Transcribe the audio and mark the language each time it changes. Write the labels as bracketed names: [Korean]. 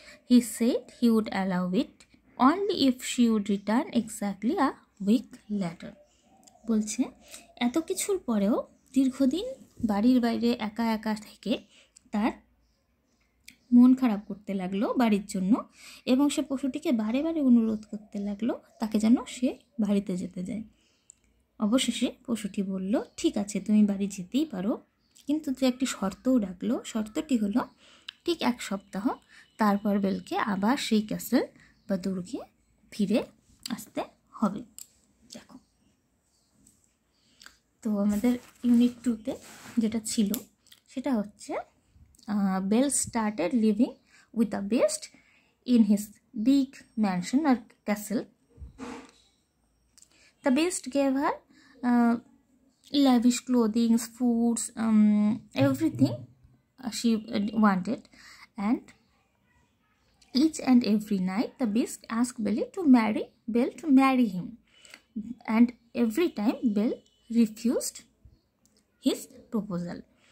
[English] He said he would allow it only if she would return exactly a week later. [Bangla] বলছে এত কিছুর পরেও দীর্ঘদিন বাড়ির বাইরে একা একা থেকে তার মন খারাপ করতে লাগলো বাড়ির জন্য, এবং সে পশুটিকে বারে বারে অনুরোধ করতে লাগলো তাকে যেন সে বাড়িতে যেতে যায়। অবশেষে পশুটি বলল, ঠিক আছে তুমি বাড়ি যেতেই পারো, কিন্তু যে একটি শর্তও রাখলো। শর্তটি হলো ঠিক 1 সপ্তাহ তারপর বেলকে আবার সেই ক্যাসেল বা দুর্গে ফিরে আসতে হবে। দেখো, তো আমাদের ইউনিট 2তে যেটা ছিল সেটা হচ্ছে bell [English] started living with the beast in his big mansion [Bangla] আর castle. [English] The beast gave her lavish clothing, foods, everything she wanted, and each and every night the beast asked Bell to marry him, and every time Bell refused his proposal.